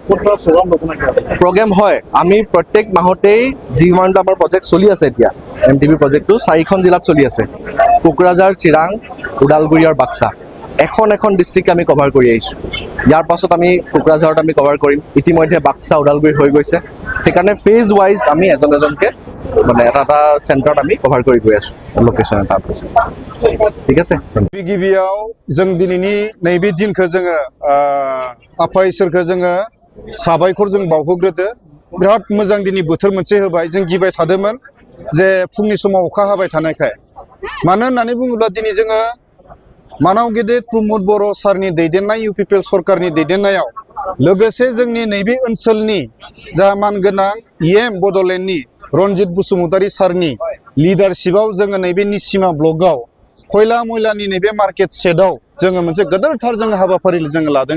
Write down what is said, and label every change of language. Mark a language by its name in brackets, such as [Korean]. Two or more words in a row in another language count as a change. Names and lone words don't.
[Assamese] প্ৰগ্ৰেম হয়, আমি প্ৰত্যেক মাহতেই যিমানটা আমাৰ প্ৰজেক্ট চলি আছে এতিয়া MTV প্ৰজেক্টটো 4খন জিলাত চলি আছে, কোকৰাঝাৰ, চিৰাং, ওদালগুৰি আৰু বাক্সা। এখন ডিষ্ট্ৰিক্ট আমি কভাৰ কৰি আহিছোঁ। ইয়াৰ পাছত আমি কোকৰাঝাৰত আমি কভাৰ কৰিম। ইতিমধ্যে বাক্সা, ওদালগুৰি হৈ গৈছে। সেইকাৰণে [English] phase wise [Assamese] আমি এজনকৈ মানে এটা চেণ্টাৰত আমি কভাৰ কৰি গৈ আছোঁ লোকেশ্যন এটা। ঠিক আছে। [Bodo] गिबियाव जों दिनैनि नैबे दिनखौ जोङो आफा इसोरखौ जोङो साबायखर जों बावहोग्रोदो। बिराद मोजां दिनै बोथोर मोनसे होबाय। जों गिबाय थादोंमोन जे फुंनि समाव अखा हाबाय थानायखाय। मानो होननानै बुङोब्ला दिनै जोङो मानाव गेदेर प्रमद बर' सारनि दैदेननाय इउपिपिएल सरकारनि दैदेननायाव लोगोसे जोंनि नैबे ओनसोलनि जा मानगोनां EM बड'लेण्डनि रनजित बसुमतारी सारनि लिडारशिपआव जोङो नैबे निसिमा ब्लकआव खयला मयलानि नैबे मार्केट सेटआव जोङो मोनसे गोदोरथार जोङो हाबाफारि जोङो लादों।